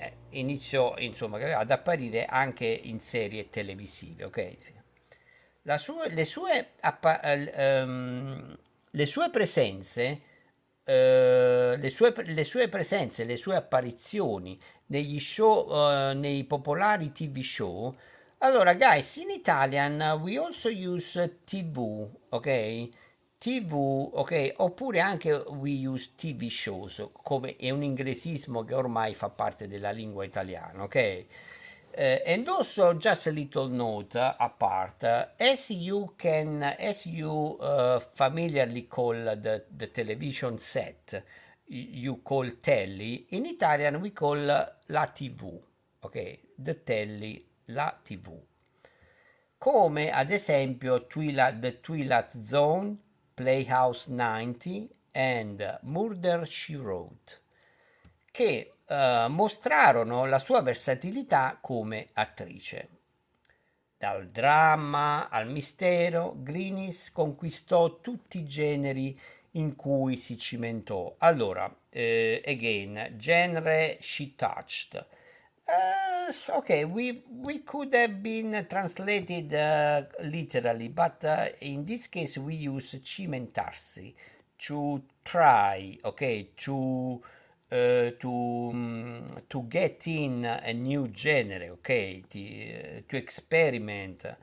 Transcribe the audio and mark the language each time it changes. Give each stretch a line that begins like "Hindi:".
Italian: Iniziò insomma ad apparire anche in serie televisive, ok? Le sue presenze, le sue apparizioni negli show, nei popolari TV show. Allora,
English: guys, in Italian we also use TV, ok? TV, ok?
Italian: Oppure anche
English: we use TV shows,
Italian: come è un inglesismo che ormai fa parte della lingua italiana, ok?
English: And also, just a little note apart, as you familiarly call the television set, you call telly, in Italian we call
Italian: la TV,
English: ok? The telly,
Italian: la TV. Come ad esempio The Twilight Zone, Playhouse 90 and Murder, She Wrote, che mostrarono la sua versatilità come attrice. Dal dramma al mistero, Glynis conquistò tutti i generi in cui si cimentò. Allora,
English: again, genre she touched. Okay, we could have been translated literally, but in this case we use cimentarsi, to try, okay, to get in a new genre, okay, to experiment.